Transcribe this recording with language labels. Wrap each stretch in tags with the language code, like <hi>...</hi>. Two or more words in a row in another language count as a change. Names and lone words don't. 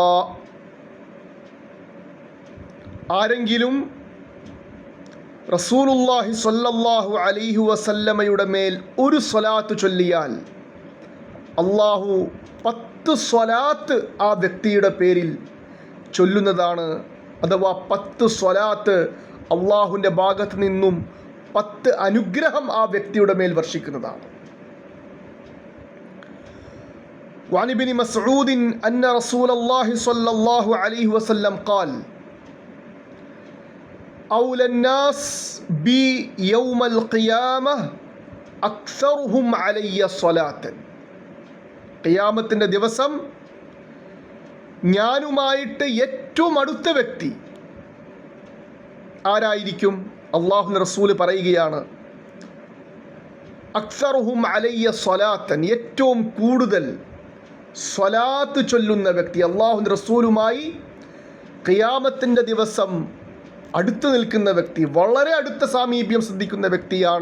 <ml>ആരെങ്കിലും റസൂലുള്ളാഹി</ml> <ar>صلى الله عليه وسلم</ar> <ml>മേൽ ഒരു സ്വലാത്ത് ചൊല്ലിയാൽ അള്ളാഹു 10 സ്വലാത്ത് ആ വ്യക്തിയുടെ പേരിൽ ചൊല്ലുന്നതാണ്. അഥവാ 10 സ്വലാത്ത് അള്ളാഹുവിൻ്റെ ഭാഗത്ത് നിന്നും 10 അനുഗ്രഹം ആ വ്യക്തിയുടെ മേൽ വർഷിക്കുന്നതാണ്.</ml> <ar>وعن ابن مسعود أن رسول الله صلى الله عليه وسلم قال أولى الناس بي يوم القيامة أكثرهم علي صلاة.</ar> <ml>ഖിയാമത്തിൻ്റെ ദിവസം ഞാനുമായിട്ട് ഏറ്റവും അടുത്ത വ്യക്തി ആരായിരിക്കും? അല്ലാഹുവിൻ്റെ റസൂല് പറയുകയാണ്,</ml> <ar>أكثرهم علي صلاة,</ar> <ml>ഏറ്റവും കൂടുതൽ സ്വലാത്ത് ചൊല്ലുന്ന വ്യക്തി, അല്ലാഹുവിൻ്റെ റസൂലുമായി ഖിയാമത്തിൻ്റെ ദിവസം അടുത്ത് നിൽക്കുന്ന വ്യക്തി, വളരെ അടുത്ത സാമീപ്യം ശ്രദ്ധിക്കുന്ന വ്യക്തിയാണ്.</ml>